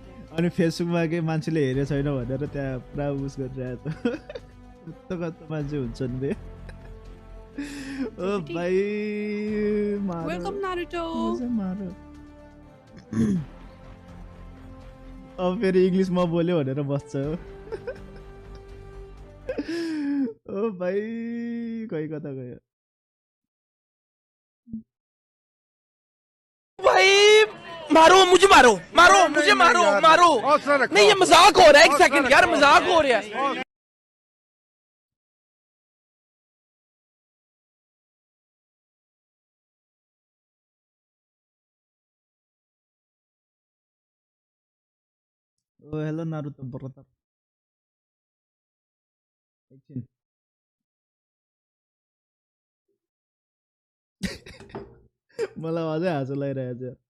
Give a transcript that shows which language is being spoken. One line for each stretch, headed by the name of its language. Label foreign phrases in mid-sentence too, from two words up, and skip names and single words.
Nepali: अनि फेसबुकमा के मान्छेले हेरे छैन भनेर त्यहाँ पुरा उस गरिरहेछ कस्तो कस्तो मान्छे हुन्छन् बे ओ भाइ मारो वेलकम नारुतो मारो अब फेरि इङ्ग्लिसमा बोल्यो भनेर बस्छ हो ओ भाइ खै कता गयो
Hindi: भाई मारो मुझे मारो मारो मुझे मारो मारो नहीं ये मजाक हो रहा है एक सेकंड यार मजाक हो रहा है
Nepali: ओ हेलो नारुतो ब्रदर एकछिन मलाई अझै हाँसो लागिरहेछ